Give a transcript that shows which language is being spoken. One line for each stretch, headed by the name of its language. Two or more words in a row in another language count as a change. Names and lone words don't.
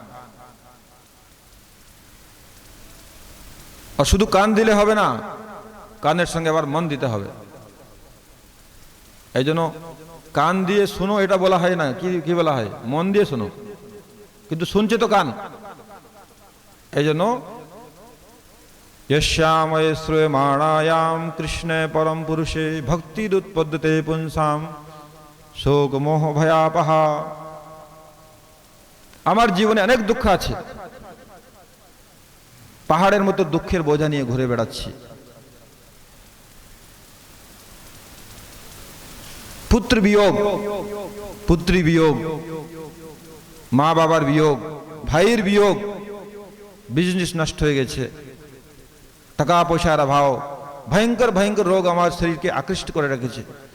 Bangla: আর শুধু কান দিলে হবে না, কানের সঙ্গে আবার মন দিতে হবে। এই জন্য কান দিয়ে শোনো এটা বলা হয় না, কি বলা হয়? মন দিয়ে শোনো, কিন্তু শুনছে তো কান। এই জন্য
Sanskrit: यस्यामय श्रूयमाणायाम कृष्ण परम पुरुषे भक्तिरुत्पद्यते पुंसाम शोक मोह भयापहा।
Bangla: আমার জীবনে অনেক দুঃখ আছে, পাহাড়ের মতো দুঃখের বোঝা নিয়ে ঘুরে বেড়াচ্ছি। পুত্র বিয়োগ, পুত্রী বিয়োগ, মা বাবার বিয়োগ, ভাইয়ের বিয়োগ, বিজনেস নষ্ট হয়ে গেছে, টাকা পয়সার অভাব, ভয়ঙ্কর ভয়ঙ্কর রোগ আমার শরীরকে আকৃষ্ট করে রেখেছে।